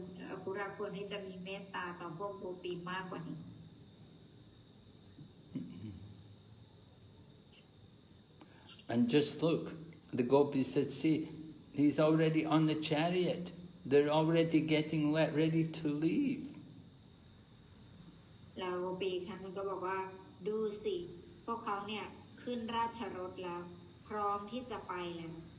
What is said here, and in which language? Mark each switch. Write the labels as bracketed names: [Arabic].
[Thai] อาคูระควรที่จะมีเมตตาต่อพวกโกปีมากกว่านี้ [English] And just look, the gopis said, see, he's already on the chariot. They're already getting ready to leave. [Thai] แล้วโกปีครั้งนึงก็บอกว่าดูสิพวกเขาเนี่ยขึ้นราชรถแล้วพร้อมที่จะไปแล้ว